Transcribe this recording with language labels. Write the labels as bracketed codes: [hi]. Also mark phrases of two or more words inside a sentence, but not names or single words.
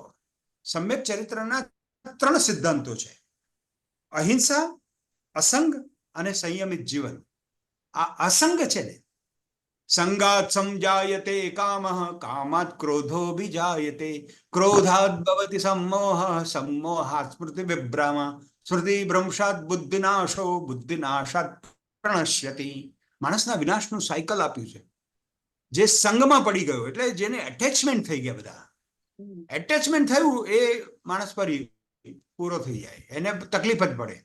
[gu] સમ્યક ચરિત્રના 3 સિદ્ધાંતો છે: અહિંસા, અસંગ અને સંયમિત જીવન. આ અસંગ છે ને, [sa] સંગાત સમજાયતે કામઃ, કામાત ક્રોધો વિજાયતે, ક્રોધાત ભવતિ सम्मोह, सम्मोहात् સ્મૃતિ વિભ્રમ, સ્મૃતિ ભ્રંશાત બુદ્ધિનાશો, બુદ્ધિનાશાત પ્રણશ્યતિ. [gu] માણસના વિનાશનું સાયકલ આપ્યું છે. જે સંગમાં પડી ગયો, એટલે જેને એટેચમેન્ટ થઈ ગયા, બધા એટેચમેન્ટ થયું એ માણસ પર પૂરો થઈ જાય, એને તકલીફ જ પડે.